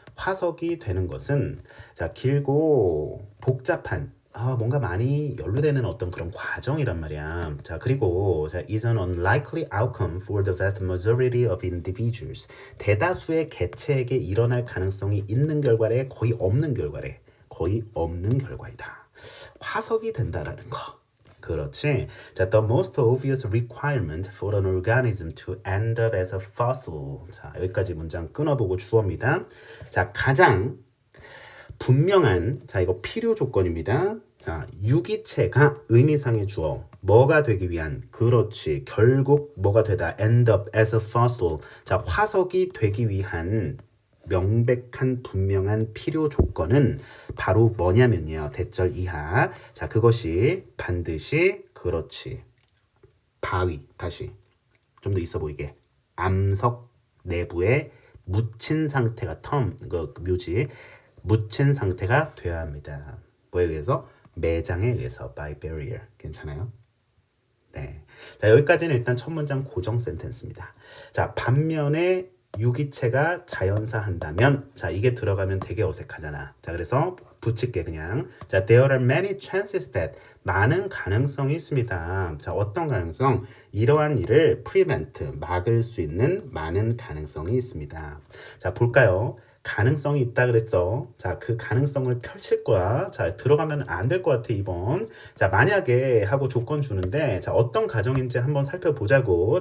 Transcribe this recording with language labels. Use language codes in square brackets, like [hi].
[ko] 화석이 되는 것은 자, 길고 복잡한 뭔가 많이 연루되는 어떤 그런 과정이란 말이야. 자, 그리고 자, [en] is an unlikely outcome for the vast majority of individuals. [ko] 대다수의 개체에게 일어날 가능성이 있는 결과래, 거의 없는 결과래. 거의 없는 결과이다. 화석이 된다라는 거. 그렇지. [en] 자, the most obvious requirement for an organism to end up as a fossil. [ko] 자, 여기까지 문장 끊어보고 주어입니다. 자, 가장 분명한 자, 이거 필요 조건입니다. 자, 유기체가 의미상의 주어 뭐가 되기 위한 그렇지 결국 뭐가 되다 end up as a fossil. 자, 화석이 되기 위한 명백한 분명한 필요 조건은 바로 뭐냐면요. 대절 이하. 자, 그것이 반드시 그렇지 바위 다시 좀 더 있어 보이게 암석 내부에 묻힌 상태가 그 묘지 묻힌 상태가 되어야 합니다. 뭐에 의해서? 매장에 의해서 [en] by barrier. [ko] 괜찮아요? 네. 자, 여기까지는 일단 첫 문장 고정 센텐스입니다. 자, 반면에 유기체가 자연사한다면 자, 이게 들어가면 되게 어색하잖아. 자, 그래서 붙일게 그냥. [en] 자, there are many chances that [ko] 많은 가능성이 있습니다. 자, 어떤 가능성? 이러한 일을 prevent 막을 수 있는 많은 가능성이 있습니다. 자, 볼까요? 가능성이 있다 그랬어. 자, 그 가능성을 펼칠 거야. 자, 들어가면 안 될 것 같아, 이번. 자, 만약에 하고 조건 주는데, 자, 어떤 가정인지 한번 살펴보자고.